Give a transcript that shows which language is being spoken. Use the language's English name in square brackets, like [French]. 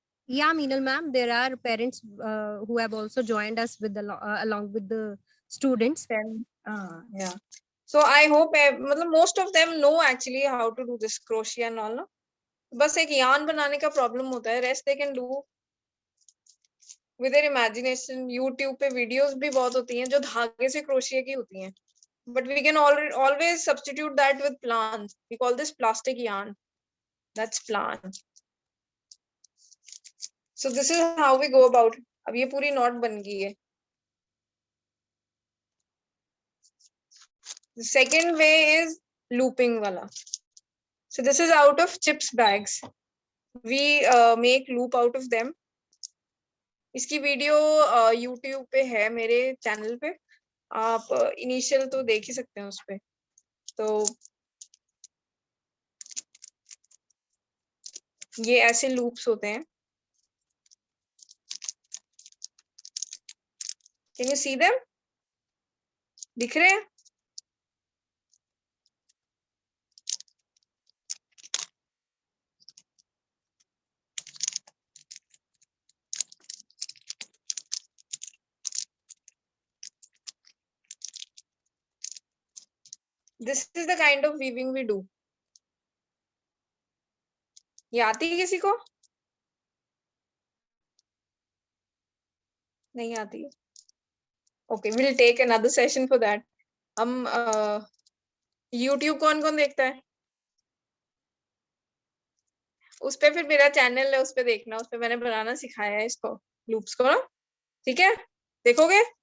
[English] Yeah, Meenal ma'am, there are parents who have also joined us with along with the students. yeah, so I hope मतलब most of them know actually how to do this crochet and all, no? [Hindi] बस एक यान बनाने का problem होता है, [English] Rest they can do with their imagination. [Hindi] YouTube पे videos भी बहुत होती हैं जो धागे से क्रोशिया की होती हैं, [English] but we can always substitute that with plants. We call this plastic yarn. That's plant. So this is how we go about it. [Hindi] अब ये पूरी नॉट बन गई है। [English] The second way is looping wala. So this is out of chips bags. We make loop out of them. [Hindi] इसकी video YouTube पे है, मेरे चैनल पे। आप इनिशियल तो देख ही सकते हैं उस पे। तो ये ऐसे लूप्स होते हैं। [English] Can you see them? [Hindi] दिख रहे हैं? [English] This is the kind of weaving we do. [Hindi] ये आती है किसी को? नहीं आती है? [English] Okay, we'll take another session for that. [Hindi] हम YouTube कौन कौन देखता है? उस पे फिर मेरा चैनल है, उस पे देखना, उस पे मैंने बनाना सिखाया है इसको, लूप्स को ना। ठीक है, देखोगे?